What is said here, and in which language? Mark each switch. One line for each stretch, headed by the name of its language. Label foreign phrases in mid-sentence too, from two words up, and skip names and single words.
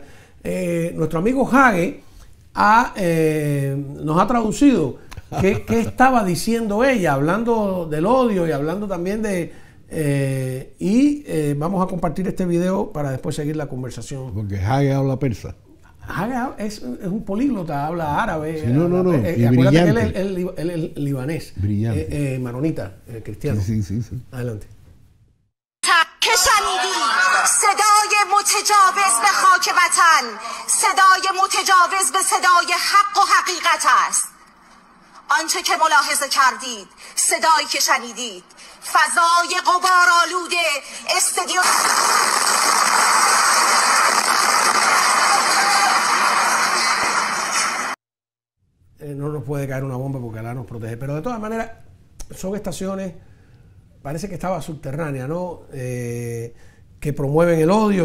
Spanish: Nuestro amigo Hage nos ha traducido qué estaba diciendo ella, hablando del odio y hablando también de... vamos a compartir este video para después seguir la conversación. Porque Hage habla persa. Hage es un políglota, habla árabe. Sí, no. Y brillante. Que él es libanés. Brillante. Maronita, cristiano. Sí. Adelante.
Persian: که شنیدی صدای متجاوز به خاک وطن، صدای متجاوز به صدای حق و حقیقت است. آنچه که ملاحظه کردید، صدایی که شنیدید، فضای غبارآلود استادیوم.
Spanish: No nos puede caer una bomba porque Alá nos protege, pero de todas maneras son estaciones, parece que estaba subterránea, ¿no? Que promueven el odio.